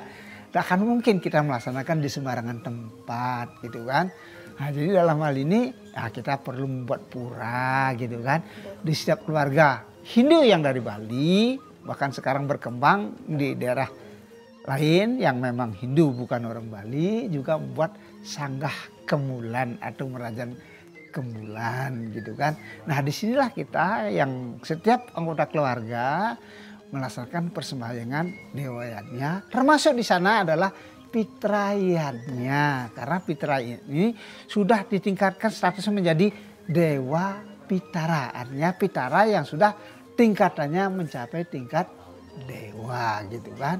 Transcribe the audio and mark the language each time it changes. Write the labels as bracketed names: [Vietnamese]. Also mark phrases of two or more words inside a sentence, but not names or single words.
[Indonesian] Tak akan mungkin kita melaksanakan di sembarangan tempat gitu kan. Nah, jadi dalam hal ini ya kita perlu membuat pura gitu kan. Di setiap keluarga Hindu yang dari Bali, bahkan sekarang berkembang di daerah lain yang memang Hindu bukan orang Bali, juga membuat sanggah kemulan atau merajan kemulan gitu kan. Nah disinilah kita yang setiap anggota keluarga melaksanakan persembahyangan dewayatnya, termasuk di sana adalah pitrayatnya, karena pitra ini sudah ditingkatkan statusnya menjadi dewa pitara, artinya pitara yang sudah tingkatannya mencapai tingkat dewa gitu kan.